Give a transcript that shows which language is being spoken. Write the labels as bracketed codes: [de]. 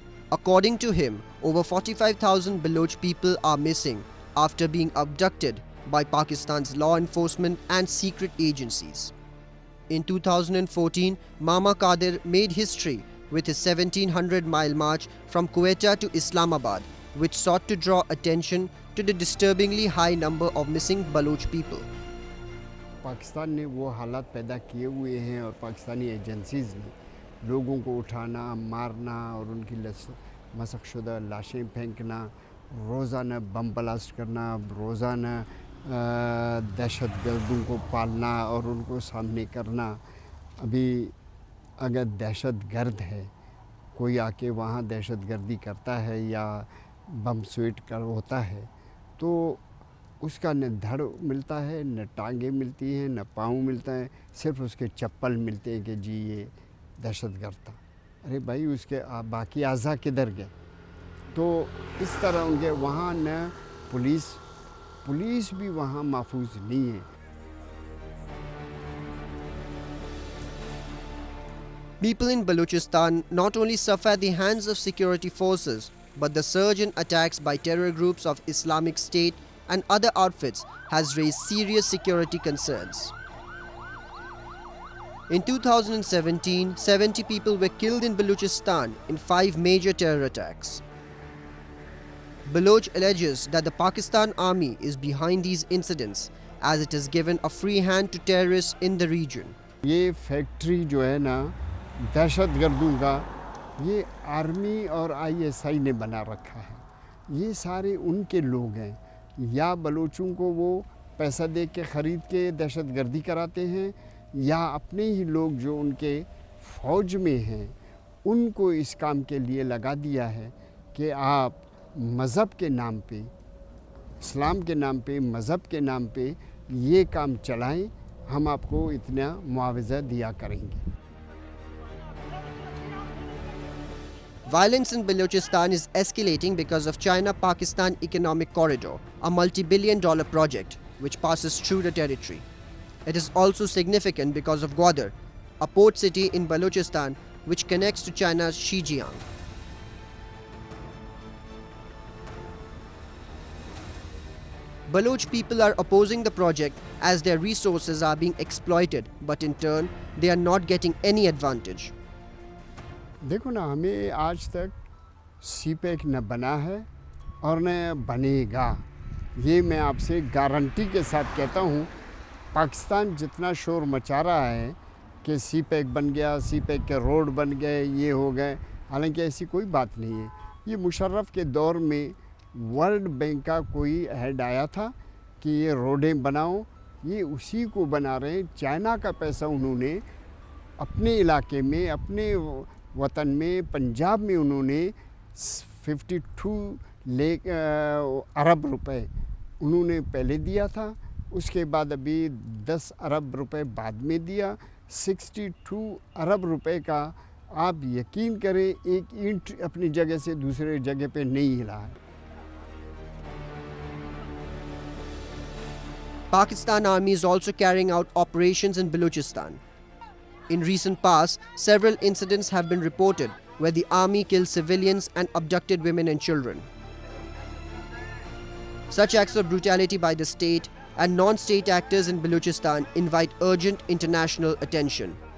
[en] According to him, over 45,000 Baloch people are missing after being abducted by Pakistan's law enforcement and secret agencies. In 2014, Mama Qadir made history with his 1700-mile march from Quetta to Islamabad, which sought to draw attention to the disturbingly high number of missing Baloch people. [hi] Pakistan ने वो हालात पैदा किए हुए हैं और Pakistani agencies ने लोगों को उठाना, मारना और उनकी मशक़शुदा लाशें फेंकना, रोज़ाना बम ब्लास्ट करना, रोज़ाना दहशतगर्दों को पालना और उनको सामने करना। अभी अगर दहशतगर्द है, कोई आके वहाँ दहशतगर्दी करता है या बम स्वीट कर होता है, तो उसका न धड़ मिलता है, न टांगें मिलती हैं, न पाँव मिलता है, सिर्फ उसके चप्पल मिलते हैं कि जी ये दहशतगर्द था। अरे भाई, उसके बाकी आज़ा किधर गए? तो इस तरह उनके वहाँ न पुलिस भी वहाँ महफूज नहीं है। [en] People in Balochistan not only suffer at the hands of security forces, but the surge in attacks by terror groups of Islamic State and other outfits has raised serious security concerns. In 2017, 70 people were killed in Balochistan in 5 major terror attacks. Baloch alleges that the Pakistan army is behind these incidents as it has given a free hand to terrorists in the region. [hi] ये factory जो है ना दहशतगर्दों का, ये army और ISI ने बना रखा है। ये सारे उनके लोग हैं, या बलोचों को वो पैसा दे के ख़रीद के दहशतगर्दी कराते हैं, या अपने ही लोग जो उनके फ़ौज में हैं उनको इस काम के लिए लगा दिया है कि आप मज़हब के नाम पे, इस्लाम के नाम पे, मज़हब के नाम पे ये काम चलाएं, हम आपको इतना मुआवजा दिया करेंगे। [en] Violence in Balochistan is escalating because of China-Pakistan Economic Corridor, a multi-billion-dollar project which passes through the territory. It is also significant because of Gwadar, a port city in Balochistan which connects to China's Xinjiang. Baloch people are opposing the project as their resources are being exploited, but in turn, they are not getting any advantage. [hi] देखो ना, हमें आज तक CPEC न बना है और न बनेगा, ये मैं आपसे गारंटी के साथ कहता हूँ। पाकिस्तान जितना शोर मचा रहा है कि सीपेक बन गया, सीपेक के रोड बन गए, ये हो गए, हालांकि ऐसी कोई बात नहीं है। ये मुशर्रफ के दौर में वर्ल्ड बैंक का कोई हेड आया था कि ये रोडें बनाओ, ये उसी को बना रहे हैं। चाइना का पैसा उन्होंने अपने इलाके में, अपने वतन में, पंजाब में उन्होंने 52 अरब रुपए उन्होंने पहले दिया था, उसके बाद अभी 10 अरब रुपए बाद में दिया। 62 अरब रुपए का आप यकीन करें एक ईंट अपनी जगह से दूसरे जगह पे नहीं हिला है। [en] Pakistan Army is also carrying out operations in Balochistan. In recent past, several incidents have been reported where the army killed civilians and abducted women and children. Such acts of brutality by the state and non-state actors in Balochistan invite urgent international attention.